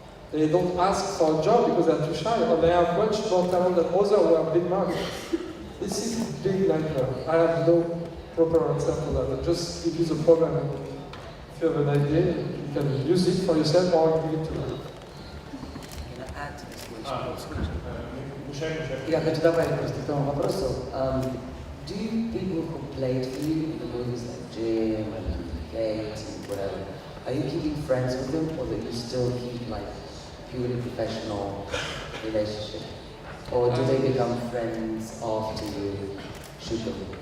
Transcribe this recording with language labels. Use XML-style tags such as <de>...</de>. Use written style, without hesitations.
<en>They don't ask for a job because they're too shy, or they have much more talent than others who are big markets. This is a big nightmare. I have no proper answer for that. I just give you the problem. If you have an idea, you can use it for yourself or give it to them. Can I add to this question?</en> <ru>Я хочу добавить просто к тому вопросу.</ru> <en>Do people who played for you in the movies like Jim and Kate and whatever, are you keeping friends with them, or do you still keep like purely professional relationship? Or do they become friends after you shoot them?</en>